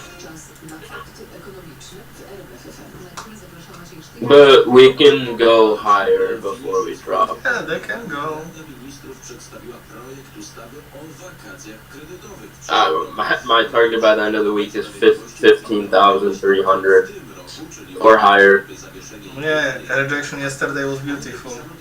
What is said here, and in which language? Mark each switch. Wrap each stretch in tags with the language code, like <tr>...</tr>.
<pl>Czas na fakty ekonomiczne w RMFFM, na który zaprasza Maciej Sztyga.</pl> <en>But we can go higher before we drop. Yeah, they can go.</en> <pl>Rada Ministrów przedstawiła projekt ustawy o wakacjach kredytowych.</pl> <en>My target by the end of the week is 15,300 or higher. Yeah, rejection yesterday was beautiful.</en>